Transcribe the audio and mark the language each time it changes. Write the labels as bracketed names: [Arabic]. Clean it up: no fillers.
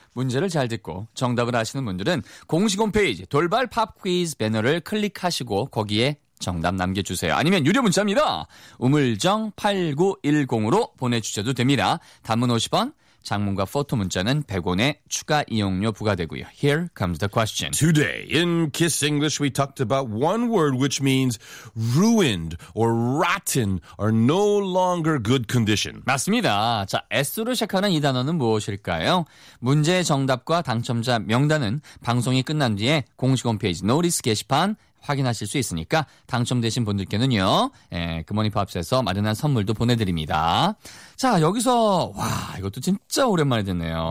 [Korean] 문제를 잘 듣고 정답을 아시는 분들은 공식 홈페이지 돌발 팝 퀴즈 배너를 클릭하시고 거기에 정답 남겨주세요. 아니면 유료 문자입니다. 우물정8910으로 보내주셔도 됩니다. 단문 50원, 장문과 포토 문자는 100원의 추가 이용료 부과되고요. [English] Here comes the question. Today in Kiss English we talked about one word which means ruined or rotten or no longer good condition. [Korean] 맞습니다. 자, S로 시작하는 이 단어는 무엇일까요? 문제의 정답과 당첨자 명단은 방송이 끝난 뒤에 공식 홈페이지 노리스 게시판 확인하실 수 있으니까 당첨되신 분들께는요. 예, 굿모닝팝스에서 마련한 선물도 보내드립니다. 자, 여기서 와, 이것도 진짜 오랜만에 듣네요.